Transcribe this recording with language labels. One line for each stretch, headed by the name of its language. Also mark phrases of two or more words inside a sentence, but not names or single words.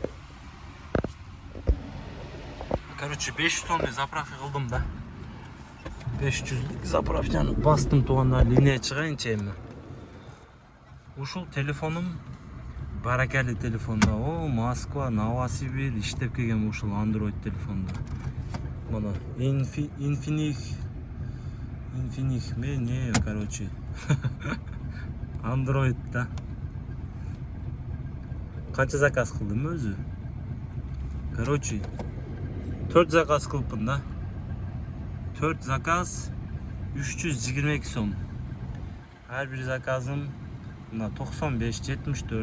Kyrgyz: Короче, 500 сомдой заправка кылдым да. 500 заправканы бастым туугандар, линия чыгайынчы эми. Ушул телефонум баракелли телефонда. О, Москва, Новосибирь иштеп келген ушул Android телефонда. Mana Infinix ne, короче. Android да. Канча заказ кылдым өзү? Короче, 4 заказ кылыппын да. 4 заказ 322 сом. Ар бир заказым мына 95-74.